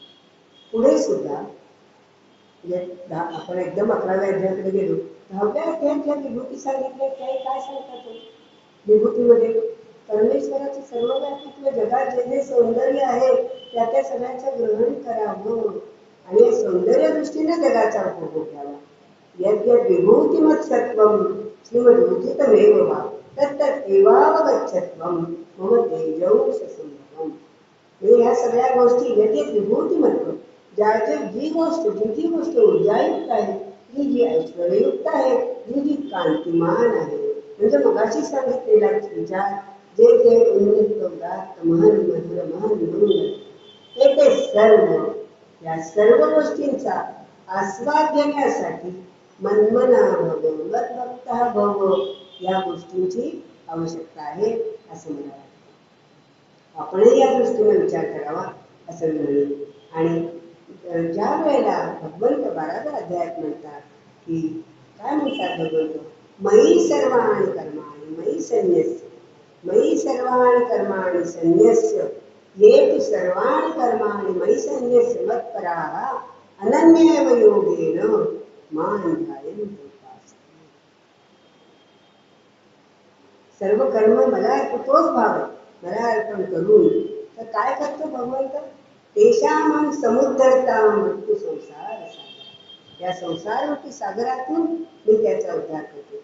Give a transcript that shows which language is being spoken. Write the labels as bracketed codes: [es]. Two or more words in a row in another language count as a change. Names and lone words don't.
[mr] पुढे सुद्धा आपण एकदम 11व्या अध्यायाकडे गेलो. 10व्या अध्यायात ज्या विभूती सांगितल्या त्या काय सांगतात, विभूतीमध्ये परमेश्वराचं सर्वव्यापित्व, जगात जे जे सौंदर्य आहे त्या सगळ्यांचं ग्रहण करावं आणि या सौंदर्य दृष्टीने जगाचा उपभोग घ्यावा. [sa] यद्यद् विभूतिमत्सत्वं श्रीमद्भूतितमेव वा तत्तदेवावगच्छत्वं मम तेजौषसंभवम्. [mr] हे ह्या सगळ्या गोष्टी [sa] यद्यद् विभूतिमत्व, [mr] जी गोष्ट ऊर्जायुक्त आहे, जी ऐश्वर्ययुक्त आहे, जी कांतिमान आहे, म्हणजे मगाशी सांगितलेला विचार जे उन्नत उदात्त महन मधुर महन मंगल ते सर्व, या सर्व गोष्टींचा आस्वाद घेण्यासाठी [sa] मनमना भव मद्भक्तः भव [mr] या गोष्टींची आवश्यकता आहे असं मला वाटतं. आपणही या दृष्टीने विचार करावा असं मी म्हणेन. आणि ज्या वेळेला भगवंत 12व्या अध्यायात म्हणतात की काय म्हणतात भगवंत? [sa] मयी सर्वाणि कर्माणि मयी संन्यस्य, मयी सर्वाणि कर्माणि संन्यस्य ये तु सर्वाणि कर्माणि मयी संन्यस्य मत्पराः अनन्येव योगेन मां ध्यायन्ति उपासते. [mr] सर्व कर्म मला तोच भाव मला अर्पण करून तर काय करतो भगवंत? [sa] तेषां समुद्धरतां मृत्यू संसार सागर, [mr] या संसाररूपी सागरातून मी त्याचा उद्धार करतो.